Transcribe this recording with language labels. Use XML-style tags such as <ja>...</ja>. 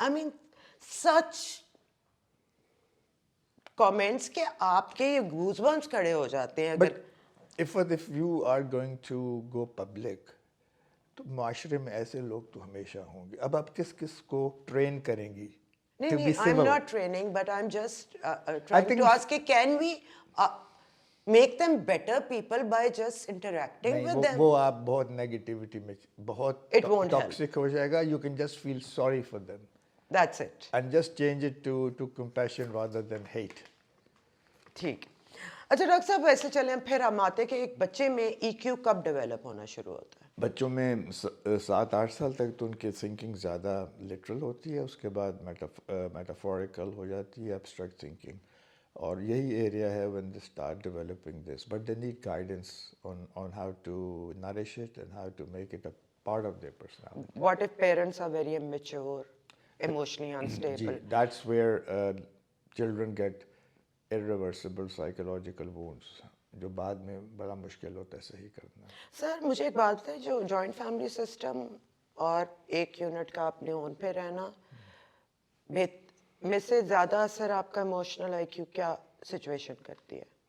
<en>I mean such comments</en> <ur>کہ آپ کے یہ گوز بمپس کھڑے ہو جاتے ہیں.</ur> <en>But if you are going to go public,</en> <ur>تو معاشرے میں ایسے لوگ تو ہمیشہ ہوں گے. اب آپ کس کس کو ٹرین کریں گی نہیں</ur> <en>to be</en> <ur>نہیں,</ur> <en>I'm civil? not training, but I'm just trying to ask, can we make them better people by just interacting with them?</en> <ur>وہ آپ بہت نیگیٹیوٹی میں بہت</ur> <en>It won't help.</en> <ur>ٹاکسک ہو جائے گا.</ur> <en>You can just feel sorry for them That's it. and just change it to compassion rather than hate.</en> <ur>ٹھیک. اچھا doctor صاحب ویسے چلیں پھر ہم آتے کہ ایک بچے میں ای کیو کب ڈیولپ ہونا شروع ہوتا ہے؟ بچوں میں 7-8 سال تک تو ان کی تھنکنگ زیادہ لٹرل ہوتی ہے, اس کے بعد میٹافوریکل ہو جاتی ہے, ایبسٹریکٹ تھنکنگ, اور یہی ایریا ہے</ur> <en>when they start developing this, but they need guidance on how to nourish it and how to make it a part of their personality. What if parents are very immature, emotionally unstable? That's where children get irreversible psychological wounds,</en> <ur>جو بعد میں بڑا مشکل ہوتا ہے صحیح کرنا. سر مجھے ایک بات ہے, جو جوائنٹ فیملی سسٹم اور ایک یونٹ کا اپنے اون پہ رہنا میں سے زیادہ اثر آپ کا ایموشنل آئی کیو کیا سچویشن کرتی ہے؟</ur>